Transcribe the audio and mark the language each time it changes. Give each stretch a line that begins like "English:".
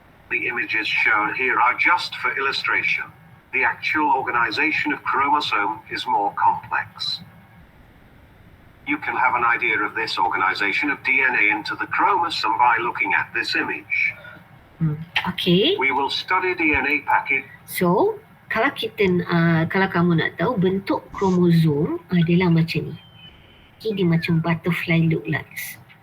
English: The images shown here are just for illustration. The actual organization of chromosome is more complex. You can have an idea of this organization of DNA into the chromosome by looking at this image. Okay. We will study DNA package.
Malay: So, kalau kamu nak tahu bentuk kromosom adalah macam ni. Okay, dia macam butterfly look like.